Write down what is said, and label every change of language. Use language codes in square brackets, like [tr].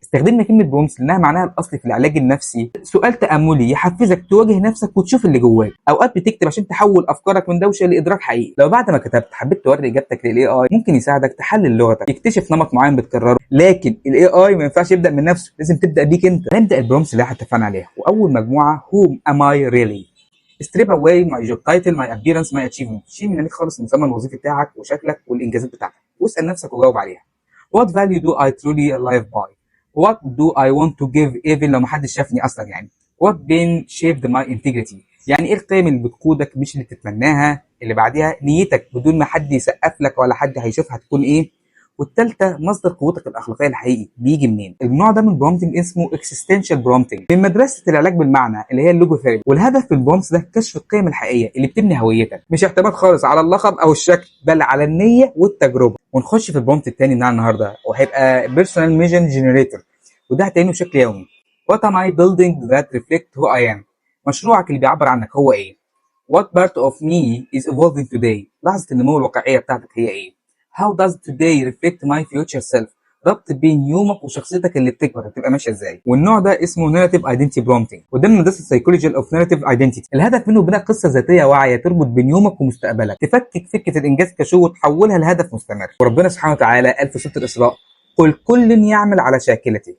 [ar] استخدمنا كلمه برومتس لانها معناها الاصلي في العلاج النفسي سؤال تاملي يحفزك تواجه نفسك وتشوف اللي جواك. اوقات بتكتب عشان تحول افكارك من دوشه لادراك حقيقي. لو بعد ما كتبت حبيت توري اجابتك للاي اي، ممكن يساعدك تحلل لغتك، يكتشف نمط معين بتكرره. لكن الاي اي ما ينفعش يبدا من نفسه، لازم تبدا بيك انت. هنبدا البرومتس اللي احنا اتفقنا عليها، واول مجموعه [en] whom am I really. strip away my job title, my appearance, my achievement. [ar] شيل من عليك خالص المسمى الوظيفي بتاعك وشكلك والانجازات بتاعتك، واسال نفسك وجاوب عليها. [en] what value do I truly live by? what do I want to give even [ar] لو محدش شافني اصلا يعني. [en] what pain shaped my integrity. [ar] يعني ايه القيم اللي بتقودك مش اللي تتمناها. اللي بعديها نيتك بدون ما حد يسقف لك ولا حد هيشوفها تكون ايه. والثالثه مصدر قوتك الاخلاقيه الحقيقي بيجي منين. النوع ده من البرومتنج اسمه اكسيستنشال برومتنج من مدرسه العلاج بالمعنى اللي هي اللوجوثيرابي. والهدف في البرومتس ده كشف القيم الحقيقيه اللي بتبني هويتك، مش اعتماد خالص على اللقب او الشكل، بل على النيه والتجربه. ونخش في البرومت الثاني بتاعنا النهارده، وهيبقى بيرسونال ميجن جنريتور، وده هتعمله بشكل يومي. [en] What am I building that reflect who I am. [ar] مشروعك اللي بيعبر عنك هو ايه. [en] What part of me is evolving today. [ar] لحظه النمو الواقعيه بتاعتك هي ايه. [en] How does today reflect my future self. [ar] ربط بين يومك وشخصيتك اللي بتكبر هتبقى ماشيه ازاي. والنوع ده اسمه ناريتيف ايدنتيتي برومتنج، وده من مدرسه السايكولوجي اوف ناريتيف ايدنتيتي. الهدف منه بناء قصه ذاتيه واعيه تربط بين يومك ومستقبلك، تفكك فكره الانجاز كشو وتحولها لهدف مستمر. وربنا سبحانه وتعالى قال في سوره الاسراء قل كل يعمل على شاكلته.